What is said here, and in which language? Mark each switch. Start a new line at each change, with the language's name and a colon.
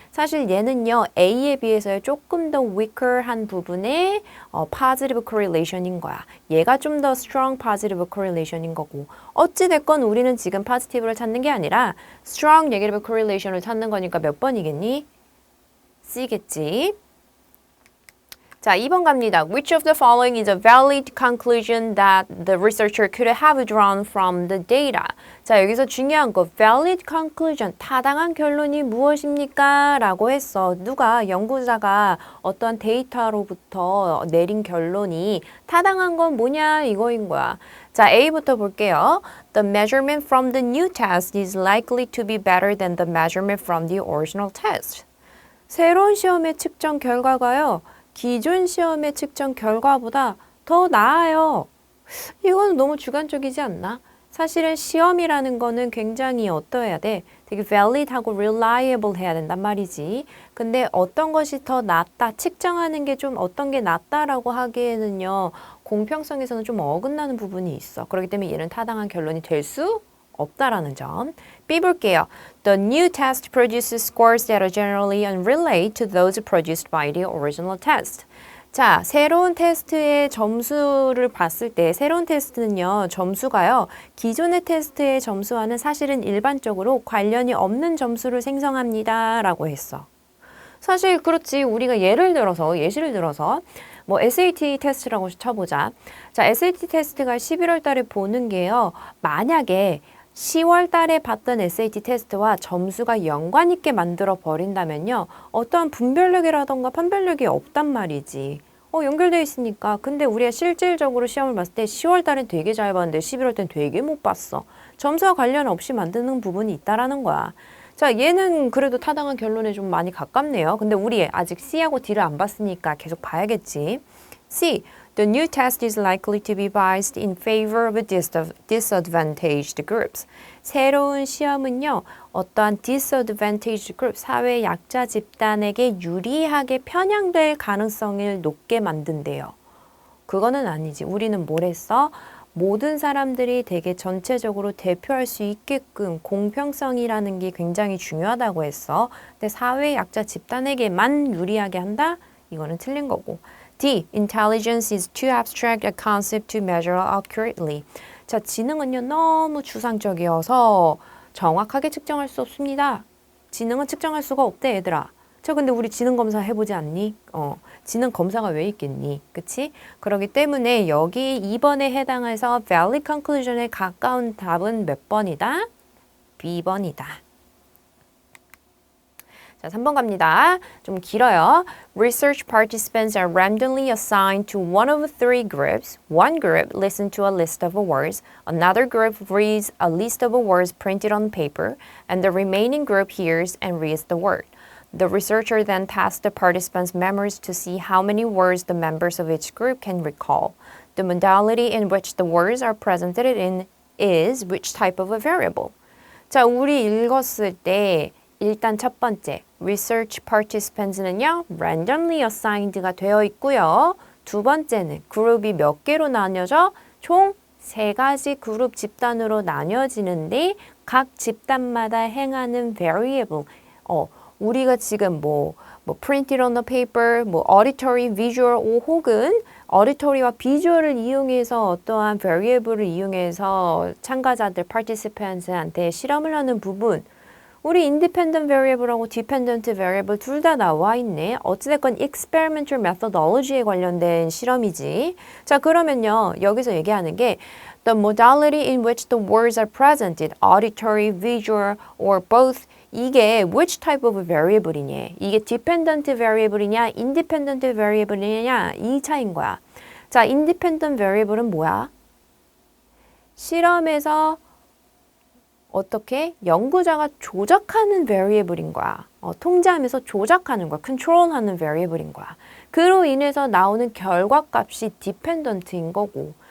Korean: 사실 얘는요, A에 비해서 조금 더 weaker한 부분의 positive correlation인 거야. 얘가 좀 더 strong positive correlation인 거고. 어찌됐건 우리는 지금 positive를 찾는 게 아니라 strong negative correlation을 찾는 거니까 몇 번이겠니? C겠지. 자, 2번 갑니다.
English: Which of the following is a valid conclusion that the researcher could have drawn from the data?
Korean: 자, 여기서 중요한 거 valid conclusion, 타당한 결론이 무엇입니까? 라고 했어. 누가, 연구자가 어떤 데이터로부터 내린 결론이 타당한 건 뭐냐? 이거인 거야. 자, A부터 볼게요.
English: The measurement from the new test is likely to be better than the measurement from the original test.
Korean: 새로운 시험의 측정 결과가요. 기존 시험의 측정 결과보다 더 나아요. 이건 너무 주관적이지 않나? 사실은 시험이라는 거는 굉장히 어떠해야 돼? 되게 valid하고 reliable 해야 된단 말이지. 근데 어떤 것이 더 낫다, 측정하는 게 좀 어떤 게 낫다라고 하기에는요, 공평성에서는 좀 어긋나는 부분이 있어. 그렇기 때문에 얘는 타당한 결론이 될 수 없다라는 점. B 볼게요.
English: The new test produces scores that are generally unrelated to those produced by the original test.
Korean: 자, 새로운 테스트의 점수를 봤을 때 새로운 테스트는요, 점수가요, 기존의 테스트의 점수와는 사실은 일반적으로 관련이 없는 점수를 생성합니다. 라고 했어. 사실 그렇지. 우리가 예시를 들어서 뭐 SAT 테스트라고 쳐보자. 자, SAT 테스트가 11월 달에 보는 게요, 만약에 10월 달에 봤던 SAT 테스트와 점수가 연관 있게 만들어 버린다면요. 어떠한 분별력이라던가 판별력이 없단 말이지. 연결돼 있으니까. 근데 우리가 실질적으로 시험을 봤을 때 10월 달엔 되게 잘 봤는데 11월 땐 되게 못 봤어. 점수와 관련 없이 만드는 부분이 있다라는 거야. 자, 얘는 그래도 타당한 결론에 좀 많이 가깝네요. 근데 우리 아직 C하고 D를 안 봤으니까 계속 봐야겠지. C.
English: The new test is likely to be biased in favor of disadvantaged groups.
Korean: 새로운 시험은요, 어떠한 disadvantaged group, 사회 약자 집단에게 유리하게 편향될 가능성을 높게 만든대요. 그거는 아니지. 우리는 뭘 했어? 모든 사람들이 되게 전체적으로 대표할 수 있게끔 공평성이라는 게 굉장히 중요하다고 했어. 근데 사회 약자 집단에게만 유리하게 한다? 이거는 틀린 거고. D.
English: Intelligence is too abstract a concept to measure accurately.
Korean: 자, 지능은요, 너무 추상적이어서 정확하게 측정할 수 없습니다. 지능은 측정할 수가 없대, 얘들아. 자, 근데 우리 지능 검사 해보지 않니? 지능 검사가 왜 있겠니? 그치? 그렇기 때문에 여기 2번에 해당해서 valid conclusion에 가까운 답은 몇 번이다? B번이다. 자, 3번 갑니다. 좀 길어요.
English: Research participants are randomly assigned to one of three groups. One group listens to a list of words. Another group reads a list of words printed on paper. And the remaining group hears and reads the word. The researcher then tests the participants' memories to see how many words the members of each group can recall. The modality in which the words are presented in is which type of a variable?
Korean: 자, 우리 읽었을 때 일단 첫 번째, research participants는요, randomly assigned가 되어 있고요. 두 번째는 그룹이 몇 개로 나뉘어져? 총 3가지 그룹 집단으로 나뉘어지는데 각 집단마다 행하는 variable, 우리가 지금
English: printed on the paper,
Korean: auditory, visual, 혹은 auditory와 visual을 이용해서 어떠한 variable을 이용해서 참가자들, participants한테 실험을 하는 부분, 우리 independent variable하고 dependent variable 둘 다 나와 있네. 어찌됐건 experimental methodology에 관련된 실험이지. 자, 그러면요. 여기서 얘기하는 게
English: the modality in which the words are presented, auditory, visual, or both,
Korean: 이게 which type of variable이냐, 이게 dependent variable이냐, independent variable이냐, 이 차이인 거야. 자, independent variable은 뭐야? 실험에서 어떻게 연구자가 조작하는 variable인 거야. 통제하면서 조작하는 거야. control하는 variable인 거야. 그로 인해서 나오는 결과값이 dependent인 거고.